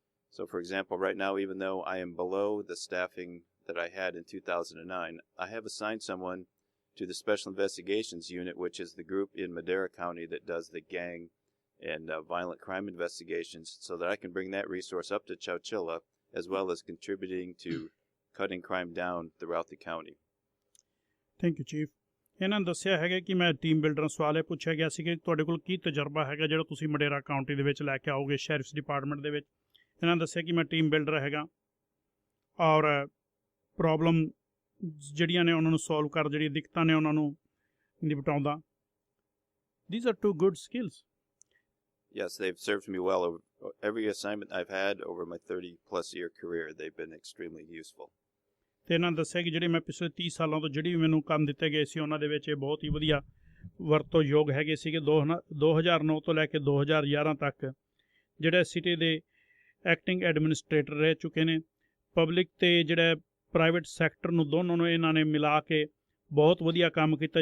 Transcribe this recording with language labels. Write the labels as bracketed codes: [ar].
[en] So, for example, right now, even though I am below the staffing that I had in 2009, I have assigned someone to the Special Investigations Unit, which is the group in Madera County that does the gang and violent crime investigations, so that I can bring that resource up to Chowchilla, as well as contributing to cutting crime down throughout the county. Thank you, Chief. [pa] ਇਹਨਾਂ ਨੇ ਦੱਸਿਆ ਹੈਗਾ ਕਿ ਮੈਂ team builder ਸਵਾਲ ਇਹ ਪੁੱਛਿਆ ਗਿਆ ਸੀ ਕਿ ਤੁਹਾਡੇ ਕੋਲ ਕੀ ਤਜਰਬਾ ਹੈਗਾ ਜਿਹੜਾ ਤੁਸੀਂ ਮਡੇਰਾ ਕਾਊਂਟੀ ਦੇ ਵਿੱਚ ਲੈ ਕੇ ਆਓਗੇ ਸ਼ੈਰਿਫਸ ਡਿਪਾਰਟਮੈਂਟ ਦੇ ਵਿੱਚ। ਇਹਨਾਂ ਨੇ ਦੱਸਿਆ ਕਿ ਮੈਂ ਟੀਮ ਬਿਲਡਰ ਹੈਗਾ ਔਰ ਪ੍ਰੋਬਲਮ ਜਿਹੜੀਆਂ ਨੇ ਉਹਨਾਂ ਨੂੰ ਸੋਲਵ ਕਰ, ਜਿਹੜੀਆਂ ਦਿੱਕਤਾਂ ਨੇ ਉਹਨਾਂ ਨੂੰ ਨਿਪਟਾਉਂਦਾ। [en] These are two good skills. Yes, they've served me well Every assignment I've had over my 30-plus year career, they've been extremely useful. [pa] ਤੇ ਇਹਨਾਂ ਨੇ ਦੱਸਿਆ ਕਿ ਜਿਹੜੇ ਮੈਂ ਪਿਛਲੇ 30 ਸਾਲਾਂ ਤੋਂ ਜਿਹੜੀ ਵੀ ਮੈਨੂੰ ਕੰਮ ਦਿੱਤੇ ਗਏ ਸੀ ਉਹਨਾਂ ਦੇ ਵਿੱਚ ਇਹ ਬਹੁਤ ਹੀ ਵਧੀਆ ਵਰਤੋਂਯੋਗ ਹੈਗੇ ਸੀਗੇ। 2009 ਤੋਂ ਲੈ ਕੇ 2011 ਤੱਕ ਜਿਹੜੇ ਸਿਟੀ ਦੇ ਐਕਟਿੰਗ ਐਡਮਿਨਿਸਟ੍ਰੇਟਰ ਰਹਿ ਚੁੱਕੇ ਨੇ। ਪਬਲਿਕ ਤੇ ਜਿਹੜਾ ਪ੍ਰਾਈਵੇਟ ਸੈਕਟਰ ਨੂੰ ਦੋਨੋਂ ਨੂੰ ਇਹਨਾਂ ਨੇ ਮਿਲਾ ਕੇ ਬਹੁਤ ਵਧੀਆ ਕੰਮ ਕੀਤਾ।